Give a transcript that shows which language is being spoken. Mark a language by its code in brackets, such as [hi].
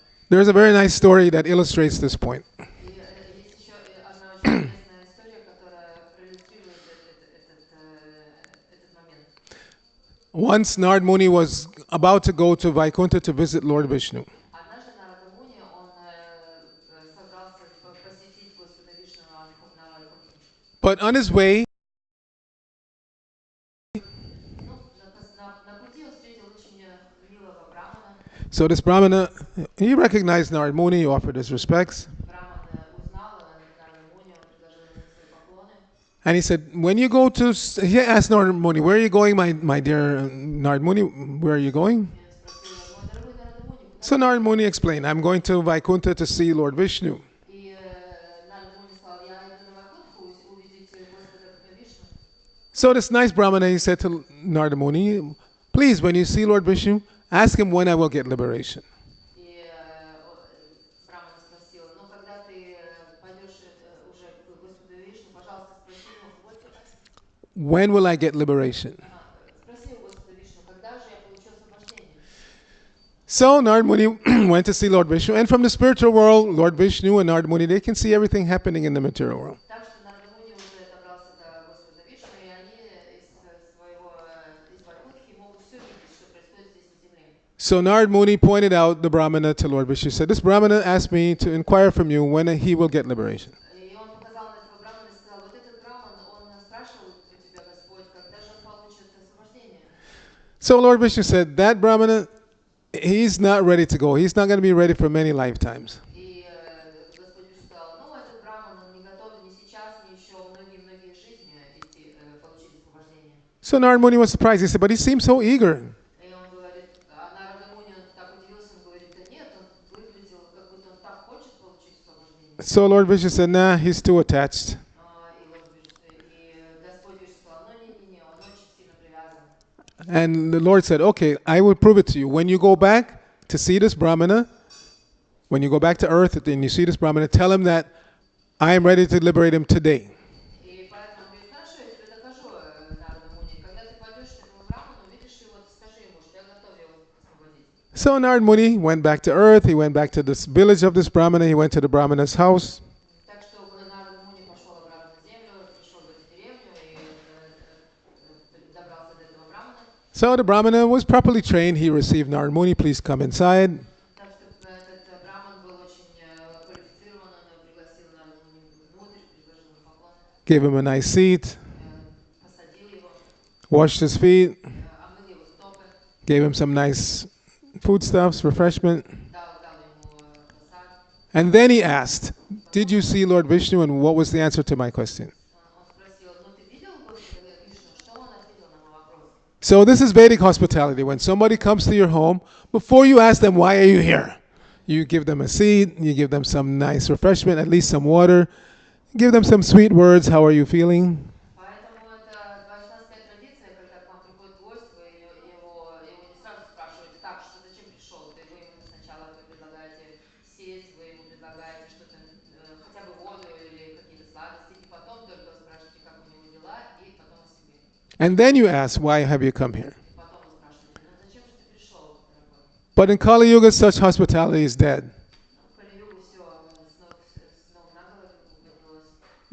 [en] There's a very nice story that illustrates this point. [ru] И есть еще одна очень интересная история, которая проиллюстрирует этот момент. [en] Once Nard Muni was about to go to Vaikuntha to visit Lord Vishnu. [ru] Однажды Нарада Муни, он собрался посетить Господа Вишну на Вайкунтхе. [en] But on his way, [ru] Ну, на пути он встретил очень милого брамана. [en] so this Brahmana, he recognized Nard Muni, he offered his respects. [ru] Браман узнал Нарада Муни, он предложил ему свои поклоны. [en] And he said, when you go to, he asked Nard Muni, where are you going, my dear Nard Muni, where are you going? [ru] И спросил его, мой дорогой Нарада Муни, куда [en] So [ru] ты? [en] Nard Muni explained, I'm going to Vaikuntha to see Lord Vishnu. [ru] И Нарада Муни сказал, я иду на Вайкунтху увидеть Господа Вишну. [en] So this nice Brahmana, he said to Narada Muni, please, when you see Lord Vishnu, ask him when I will get liberation. [ru] И Брамана спросил, ну когда ты пойдешь уже к Господу Вишну, пожалуйста, спроси его, [en] When will I get liberation? [ru] спроси у Господа Вишну, когда же я получу освобождение? [en] So Narad Muni went to see Lord Vishnu, and from the spiritual world, Lord Vishnu and Narad Muni, they can see everything happening in the material world. [ru] Так что Нарада Муни уже добрался до Господа Вишну, и они из Вайкунтхи могут все видеть, что происходит здесь на земле. [en] So Narad Muni pointed out the Brahmana to Lord Vishnu. He said, this Brahmana asked me to inquire from you when he will get liberation. [ru] И он показал на этого брамана и сказал, вот этот браман, он спрашивал у тебя, Господь, когда же он получит освобождение? [en] So Lord Vishnu said, that Brahmana, he's not ready to go. He's not going to be ready for many lifetimes. [ru] И Господь Вишну сказал, ну, этот браман, он не готов ни сейчас, ни еще многие-многие жизни идти, получить освобождение. [en] So Narad Muni was surprised. He said, but he seems so eager. [ru] И он говорит, а Нарада Муни, он так удивился, он говорит, да нет, он выглядел, как будто он так хочет получить освобождение. [en] So Lord Vishnu said, nah, he's too attached. [ru] И Господь Вишну сказал, ну, не, он очень сильно привязан. [en] And the Lord said, okay, I will prove it to you. When you go back to see this Brahmana, when you go back to earth and you see this Brahmana, tell him that I am ready to liberate him today. [ru] И поэтому он говорит, хорошо, я тебе докажу, Нарада Муни, когда ты пойдешь к этому браману, увидишь его, ты скажи ему, что я готов его освободить. [en] So Narad Muni went back to earth. He went back to this village of this Brahmana. He went to the Brahmana's house. [ru] Так что Нарада Муни пошел обратно на землю, пришел в эту деревню и добрался до этого брамана. [en] So the Brahmana was properly trained. He received Narad Muni, please come inside. [ru] Так что этот браман был очень квалифицирован, он пригласил Нарада Муни внутрь, предложил ему поклон, [en] Gave him a nice seat, [ru] посадил его, [en] washed his feet, [ru] омыл его стопы, [en] gave him some nice foodstuffs, refreshment. [ru] дал ему посад. [en] And then he asked, did you see Lord Vishnu and what was the answer to my question? [ru] Он спросил, ну ты видел Господа Вишну? Что он ответил на мой вопрос? [en] So this is Vedic hospitality. When somebody comes to your home, before you ask them, why are you here? You give them a seat, you give them some nice refreshment, at least some water, give them some sweet words, how are you feeling? [ru] Поэтому это вайшнавская традиция, когда к вам приходит гость, вы его не сразу спрашиваете, так, что зачем пришел? Вы ему сначала предлагаете сесть, вы ему предлагаете что-то, хотя бы воду или какие-то сладости, и потом только спрашиваете, как у него дела, и потом о себе. [en] And then you ask, why have you come here? [ru] И потом вы спрашиваете, ну зачем же ты пришел, дорогой? [en] But in Kali Yuga, such hospitality is dead. [ru] В Кали-югу все с ног на голову поднялось.